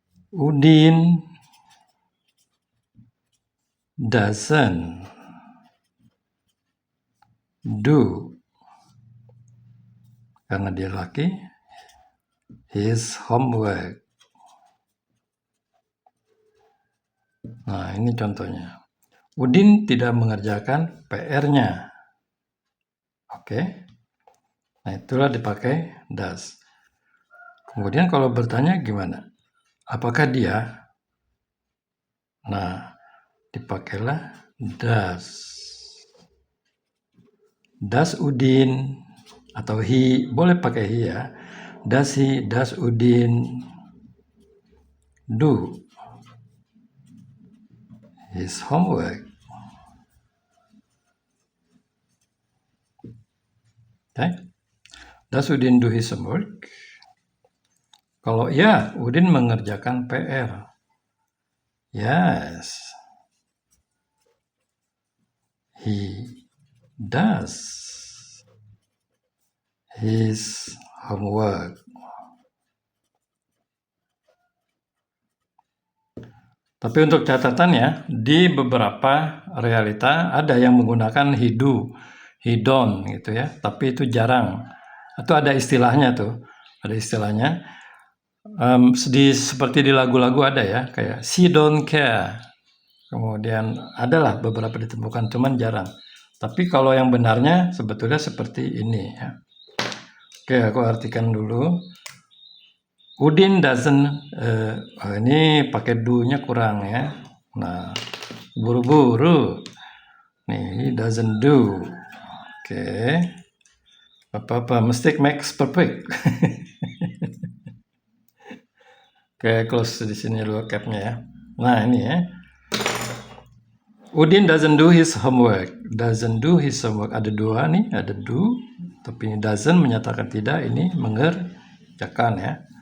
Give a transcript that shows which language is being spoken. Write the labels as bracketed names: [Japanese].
[English] Udin doesn't do, [Indonesian] karena dia laki, [English] his homework. [Indonesian] Nah, ini contohnya. Udin tidak mengerjakan PR-nya. Oke. Nah, itulah dipakai does. Kemudian kalau bertanya gimana? Apakah dia? Nah, dipakailah does. Does Udin atau he, boleh pakai he ya. [English] Does he, does Udin do his homework? Okay. Does Udin do his homework? [Indonesian] Kalau ya, Udin mengerjakan PR. [English] Yes, he does his homework. [Indonesian] Tapi untuk catatannya, di beberapa realita ada yang menggunakan he do, he don't gitu ya. Tapi itu jarang. Atau ada istilahnya tuh, ada istilahnya. Seperti di lagu-lagu ada ya, kayak [English] she don't care. [Indonesian] Kemudian adalah beberapa ditemukan, cuman jarang. Tapi kalau yang benarnya sebetulnya seperti ini ya. Oke, aku artikan dulu. Udin doesn't, ini pakai do-nya kurang ya. Nah, buru-buru. Nih, [English] he doesn't do. [Indonesian] Oke. Apa-apa, [English] mistake makes perfect. [Indonesian] Oke, close di sini dulu capnya ya. Nah, ini ya. [English] Udin doesn't do his homework. Doesn't do his homework. [Indonesian] Ada dua nih, ada do. Tapi ini doesn't menyatakan tidak, ini mengerjakan ya.